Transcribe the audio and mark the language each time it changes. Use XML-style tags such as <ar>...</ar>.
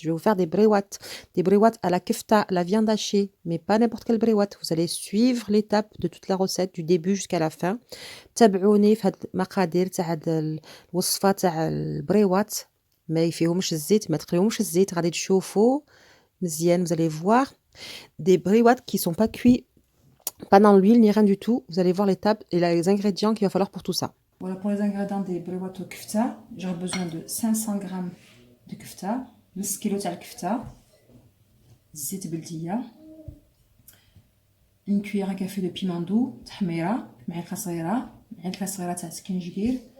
<fr>Je vais vous faire des bréouat à la kefta, la viande hachée, mais pas n'importe quelle bréouat. Vous allez suivre l'étape de toute la recette du début jusqu'à la fin.</fr> <ar>تابعوني في هاد المقادير تاع هاد الوصفة تاع البريوات. ما يفيهمش الزيت، ما تقليهمش الزيت، غادي تشوفوا مزيان.</ar> <fr>Vous allez voir des bréouat qui sont pas cuits, pas dans l'huile ni rien du tout. Vous allez voir l'étape et les ingrédients qu'il va falloir pour tout ça. Voilà pour les ingrédients des bréouat au kefta. J'aurai besoin de 500 g de kefta, 1 kg</fr> <ar>تاع الكفته, زيت بلديه,</ar> <fr>une cuillère à café de piment doux, تحميره,</fr> <ar>معلقه صغيره تاع سكينجبير,</ar>